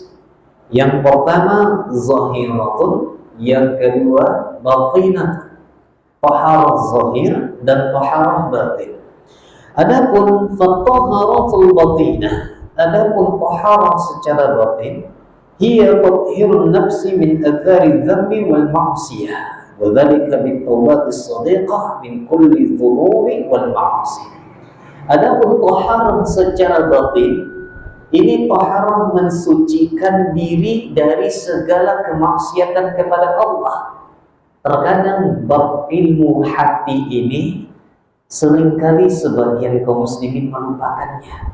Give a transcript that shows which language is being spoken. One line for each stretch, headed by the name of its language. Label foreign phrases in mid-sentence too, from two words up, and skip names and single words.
Indonesian: Yang pertama zahiratun, yang kedua batinatun. Taharah zahir dan taharah batin. Adapun
Arabic: فالطهارة الباطنة,
Indonesian: adapun taharah secara batin,
Arabic: هي تطهير النفس من آثار الذنب والمعصية وذلك بالتوبة الصادقة من كل الذنوب والمعاصي.
Indonesian: Adapun taharah secara batin, ini taharah mensucikan diri dari segala kemaksiatan kepada Allah. Terkadang bab ilmu hati ini seringkali sebagian kaum muslimin melupakannya.